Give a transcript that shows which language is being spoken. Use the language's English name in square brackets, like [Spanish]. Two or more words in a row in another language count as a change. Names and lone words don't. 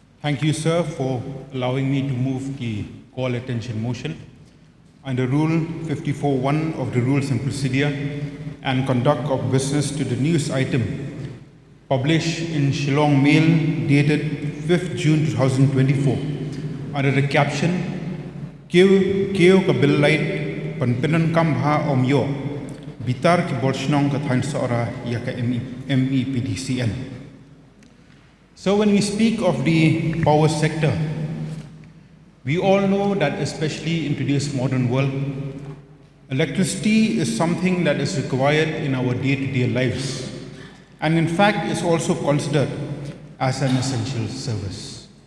[English] Thank you, sir, for allowing me to move the call attention motion under Rule 54.1 of the Rules and Procedure and conduct of business to the news item published in Shillong Mail dated 5th June 2024 under the caption Keo Kabilait Panpinan Kamha Omyo Bitar ki Bolshnong Kathan Sohra Yaka MEPDCN. So when we speak of the power sector, we all know that especially in today's modern world, electricity is something that is required in our day-to-day lives, and in fact is also considered as an essential service.